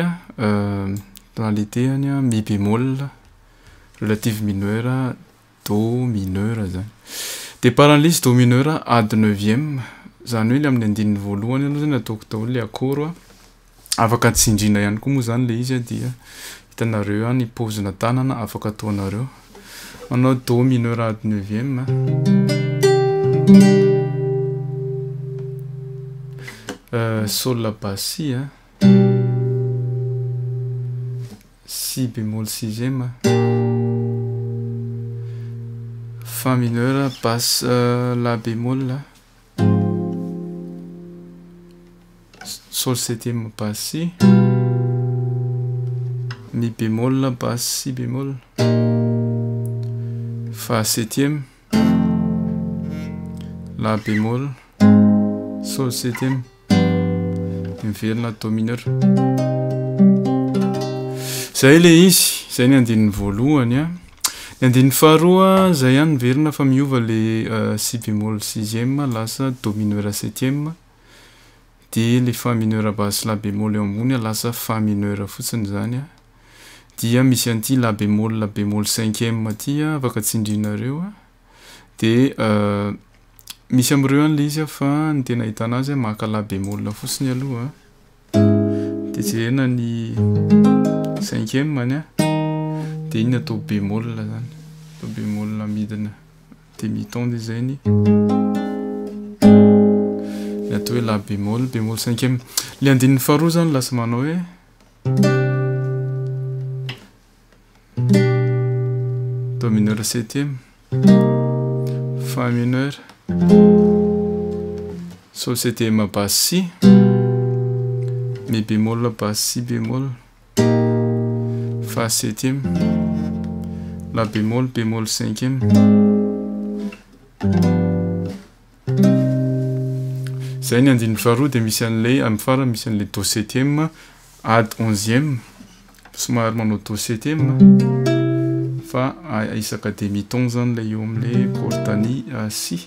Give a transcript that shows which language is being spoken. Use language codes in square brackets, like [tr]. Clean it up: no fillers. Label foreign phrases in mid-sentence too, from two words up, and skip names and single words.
[fr] Tonalitéany mi bémol, relative mineur, do mineur zany. [mg] Deparan'ilay [fr] do mineur [mg] ady neuvième, zany hoe le amin'ny andininy voalohany aloha zany ataoko daholo le akoro afaka tsindriana ihany koa moa zany le izy dia hitanareo any paozina tanana afaka ataonareo. Manao [fr] do mineur [mg] ady neuvième. [fr] Sol la basse, si bémol sixième, fa mineur, basse la bémol, sol septième basse si, mi bémol basse si bémol, fa septième, la bémol, sol septième. [mg] Miverina [fr] do mineur. [mg] Zay le izy, zay ny andininy voalohany. Ny andininy faharoa zay ihany miverina fa miova le [fr] si bémol sixième [mg] lasa [fr] do mineur septième, [mg] de le [fr] fa mineur basse la bémol [mg] eo ambony lasa [fr] fa mineur [mg] fotsiny zany. Dia misy an'ity [fr] la bémol cinquième [mg] ty afaka tsindrinareo. De misy amreo an'le izy fa ny tena ahitana azy maka [fr] la bémol [mg] fotsiny aloha. De jerena ny cinquième any de iny atao bémol zany. Atao bémol midina demi-ton de zay ny atao hoe [fr] la bémol cinquième. [mg] Le andininy faharoa zany lasa manao hoe [fr] do mineur septième, fa mineur, sol septième basse si, mi bémol basse si bémol, fa septième, la bémol cinquième. [mg] Zay ny andininy faharoa de misy an'le amin'ny fara misy an'le [fr] do septième [mg] ady onzième, somary manao [fr] do septième [mg] fa isaka demi-ton zany le eo am'le courtanie si.